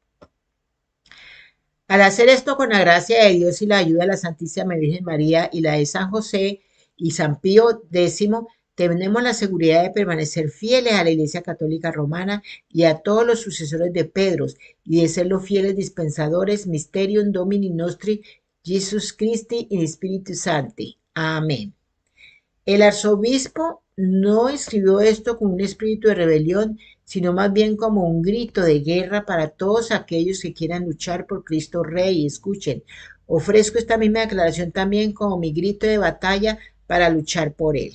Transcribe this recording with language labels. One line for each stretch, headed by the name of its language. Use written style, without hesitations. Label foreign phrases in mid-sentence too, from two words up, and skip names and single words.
Spanish: Al hacer esto con la gracia de Dios y la ayuda de la Santísima Virgen María y la de San José y San Pío X, tenemos la seguridad de permanecer fieles a la Iglesia Católica Romana y a todos los sucesores de Pedro y de ser los fieles dispensadores
Latin: Mysterium Domini Nostri Jesus Christi in Spiritu Sancti.
Spanish: Amén. El arzobispo no escribió esto con un espíritu de rebelión, sino más bien como un grito de guerra para todos aquellos que quieran luchar por Cristo Rey. Escuchen, ofrezco esta misma declaración también como mi grito de batalla para luchar por Él.